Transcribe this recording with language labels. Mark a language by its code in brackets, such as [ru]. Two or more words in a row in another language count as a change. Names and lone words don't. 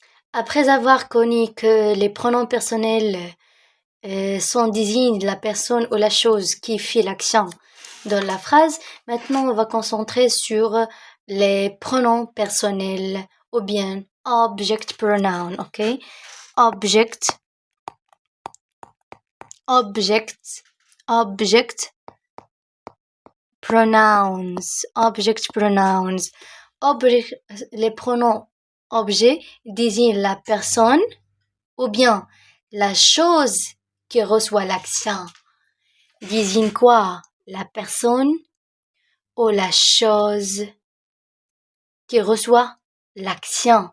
[fr] Après avoir connu que les pronoms personnels sont désignent la personne ou la chose qui fait l'action dans la phrase, maintenant on va concentrer sur les pronoms personnels ou bien [en] object pronoun, [fr] ok? [en] Object, object, object pronouns, object pronouns. Object, [fr] les pronoms objet désignent la personne ou bien la chose qui reçoit l'action. Désigne quoi? La personne ou la chose qui reçoit l'action.